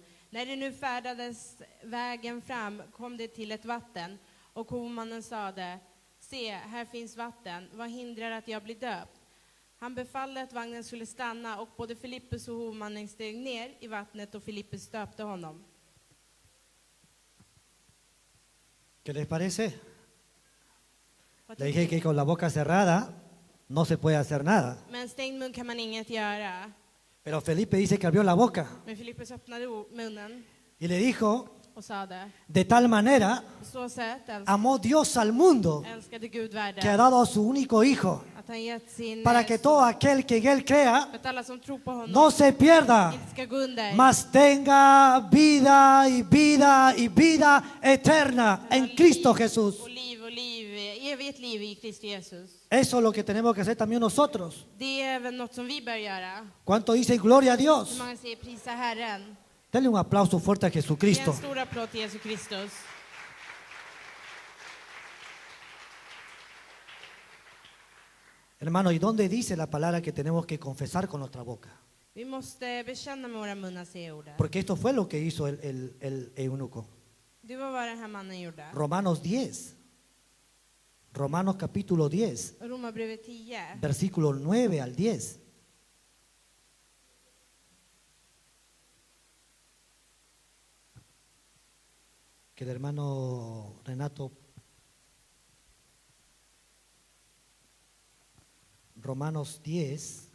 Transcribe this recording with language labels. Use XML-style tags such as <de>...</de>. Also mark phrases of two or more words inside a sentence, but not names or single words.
<sv>När det nu färdades vägen fram kom det till ett vatten, och hovmannen sade: Se, här finns vatten, vad hindrar att jag blir döpt? Han befallde att vagnen skulle stanna, och både Filippus och hovmannen steg ner i vattnet, och Filippus döpte honom.</sv> <es>¿Qué les parece?</es> <sv>Vad</sv> <es>Le</es> <sv>tycker</sv> <es>dije</es> <sv>ni?</sv> <es>que con la boca cerrada no se puede hacer nada.</es> <sv>Med en stängd mun kan man inget göra.</sv> <es>Pero Felipe dice que abrió la boca</es> <sv>Men Filippus öppnade munnen</sv> <es>y le dijo,</es> <sv>och sade:</sv> <es>de tal manera</es> <sv>På så sätt</sv> <es>amó Dios al mundo</es> <sv>älskade Gud</sv> <es>que ha</es> <sv>världen,</sv> <es>dado a su único hijo,</es> <sv>att han gett sin</sv> <es>para que</es> <sv>son,</sv> <es>todo aquel que en él crea</es> <sv>för att alla som tror på honom</sv> <es>no se pierda,</es> <sv>inte ska gå under,</sv> <es>mas tenga vida y vida y vida eterna en Cristo Jesús.</es> <sv>och liv, evigt liv i Kristus Jesus.</sv> <es>Eso es lo que tenemos que hacer también nosotros.</es> <sv>Det är väl något som vi bör göra.</sv> <es>¿Cuánto dicen gloria a</es> <sv>Hur</sv> <es>Dios?</es> <sv>många säger prisa Herren?</sv> <es>Denle un aplauso fuerte a</es> <sv>Ge</sv> <es>Jesucristo.</es> <sv>en stor applåd till Jesus Kristus.</sv> <es>Hermano, ¿y dónde dice la palabra que tenemos que confesar con nuestra boca?</es> <sv>Vi måste bekänna med våra munnar, säger ordet.</sv> <es>Porque esto fue lo que hizo el eunuco.</es> <sv>Det var vad den här mannen gjorde.</sv> <es>Romanos 10. Romanos capítulo 10,</es> <sv>Romarbrevet 10.</sv> <es>versículo 9 al 10. Que el hermano Renato, Romanos 10,</es>